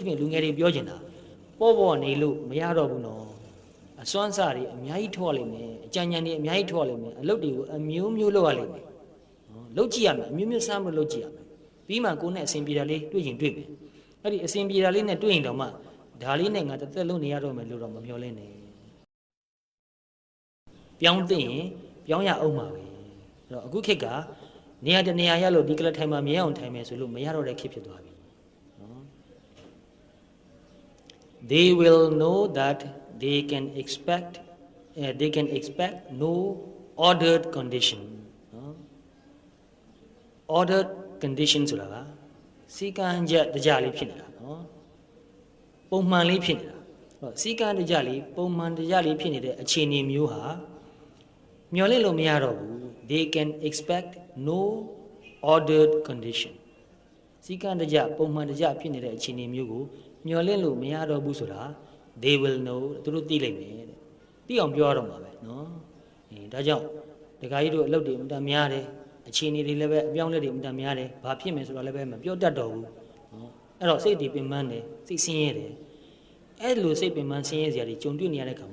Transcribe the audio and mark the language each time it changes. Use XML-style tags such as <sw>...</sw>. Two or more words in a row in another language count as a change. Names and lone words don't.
<my>ဖြင့်လူငယ်တွေပြောချင်တာပေါ့နေလို့မရတော့ဘူးနော်အစွမ်းစားတွေအများကြီးထောက်ရလိမ့်မယ်အကြံဉာဏ်တွေအများကြီးထောက်ရလိမ့်မယ်အလုပ်တွေကိုအမျိုးမျိုးလုပ်ရလိမ့်မယ်လုပ်ကြည့်ရမယ်အမျိုးမျိုးစားမလို့လုပ်ကြည့်ရမယ်ပြီးမှကိုယ်နဲ့အစဉ်ပြေတာလေးတွေ့ရင်တွေ့မယ်အဲ့ဒီအစဉ်ပြေတာလေးနဲ့တွေ့ရင်တော့မှဒါလေးနဲ့ငါတစ်သက်လုံးနေရတော့မယ်လို့တော့မမျှော်လင့်နဲ့ ပြောင်းသိရင်ပြောင်းရအောင်ပါပဲအဲ့တော့အခုခေတ်ကနေရာတနေရာရလို့ဒီကလထိုင်မှာမြဲအောင်ထိုင်မယ်ဆိုလို့မရတော့တဲ့ခေတ်ဖြစ်သွားပြီနော်</my> <en>They will know that they can expect no ordered condition</en> <my>နော်</my> <en>ordered condition</en> <my>ဆိုတာကစီကံချက်တကြလေးဖြစ်နေတာနော်ပုံ မှန်လေးဖြစ်နေတာဟောစီကံတကြလေးပုံမှန်တကြလေးဖြစ်နေတဲ့အခြေအနေမျိုးဟာမျှော်လင့်လို့မရတော့ဘူး</my> <en>they can expect no ordered condition</en> <my>စီကံတကြပုံမှန်တကြဖြစ်နေတဲ့အခြေအနေမျိုးကိုမျှော်လင့်လို့မရတော့ဘူးဆိုတာ</my> <en>they will know</en> <my>သူတို့သိလိမ့်မယ်တဲ့သိ အောင်ပြောရတော့မှာပဲနော်ဒါကြောင့်ဒကာကြီးတို့အလုပ်တွေအမှန်များတယ်အခြေအနေတွေလည်းပဲအပြောင်းလဲတွေအမှန်များတယ်ဘာဖြစ်မယ်ဆိုတော့လည်းပဲမပြောတတ်တော့ဘူးနော်အဲ့တော့စိတ်တွေပင်ပန်းတယ်စိတ်ဆင်းရဲတယ်အဲ့လိုစိတ်ပင်ပန်းဆင်းရဲစရာတွေကြုံတွေ့နေရတဲ့ခါ</my>